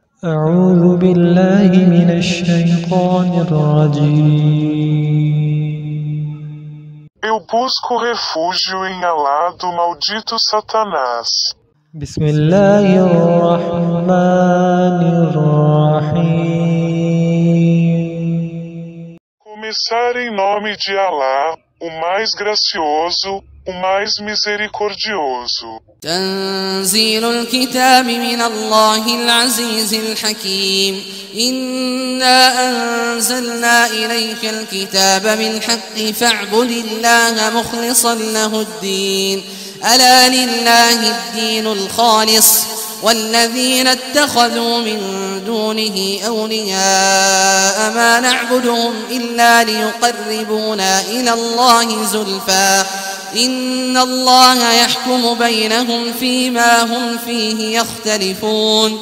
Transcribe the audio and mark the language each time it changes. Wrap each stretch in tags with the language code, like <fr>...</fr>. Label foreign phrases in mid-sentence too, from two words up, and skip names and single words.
<ar>أعوذ بالله من الشيطان الرجيم.</ar> <pt>Eu busco refúgio em Alá do maldito Satanás.</pt> <ar>بسم الله الرحمن الرحيم.</ar> <pt>Começar em nome de Alá, o mais gracioso, o mais misericordioso.</pt> <ar>تنزيل الكتاب من الله العزيز الحكيم. إنا أنزلنا إليك الكتاب بالحق فاعبد الله مخلصا له الدين. ألا لله الدين الخالص والذين اتخذوا من دونه أولياء ما نعبدهم إلا ليقربونا إلى الله زلفى إن الله يحكم بينهم فيما هم فيه يختلفون.</ar>